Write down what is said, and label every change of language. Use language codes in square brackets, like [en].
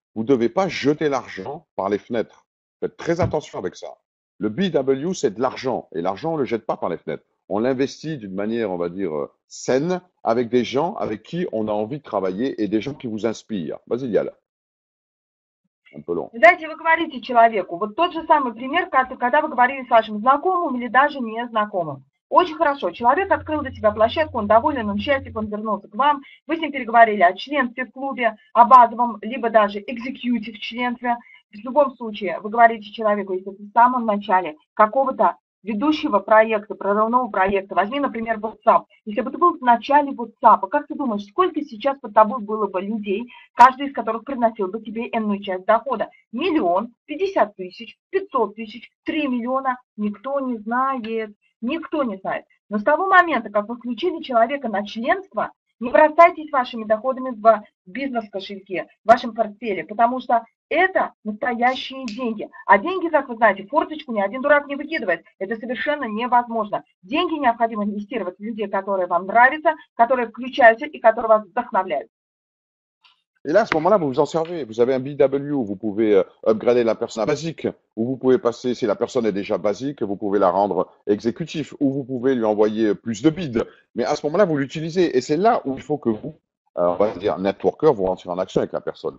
[fr] Vous ne devez pas jeter l'argent par les fenêtres. Faites très attention avec ça. Le BW, c'est de l'argent. Et l'argent, on ne le jette pas par les fenêtres. On l'investit d'une manière, on va dire, saine, avec des gens avec qui on a envie de travailler et des gens qui vous inspirent. Vas-y, Lial. Un peu long. [ru] Знаете, вы говорите человеку, вот тот же самый пример, когда вы говорили с вашим знакомым или даже незнакомым. Очень хорошо. Человек открыл для себя площадку, он доволен, он счастлив, он вернулся к вам. Вы с ним переговорили о членстве в клубе, о базовом, либо даже экзекьютив членстве. В любом случае, вы говорите человеку, если в самом начале какого-то ведущего проекта, прорывного проекта, возьми, например, WhatsApp. Если бы ты был в начале WhatsApp, как ты думаешь, сколько сейчас под тобой было бы людей, каждый из которых приносил бы тебе энную часть дохода? 1 000 000, 50 000, 500 000, 3 миллиона? Никто не знает. Никто не знает. Но с того момента, как вы включили человека на членство, не бросайтесь вашими доходами в бизнес-кошельке, в вашем портфеле, потому что это настоящие деньги. А деньги, как вы знаете, форточку ни один дурак не выкидывает. Это совершенно невозможно. Деньги необходимо инвестировать в людей, которые вам нравятся, которые включаются и которые вас вдохновляют. [fr] Et là, à ce moment-là, vous vous en servez. Vous avez un BW, vous pouvez upgrader la personne à basique, ou vous pouvez passer, si la personne est déjà basique, vous pouvez la rendre exécutif, ou vous pouvez lui envoyer plus de bids. Mais à ce moment-là, vous l'utilisez. Et c'est là où il faut que vous, on va dire, networker, vous rentrez en action avec la personne.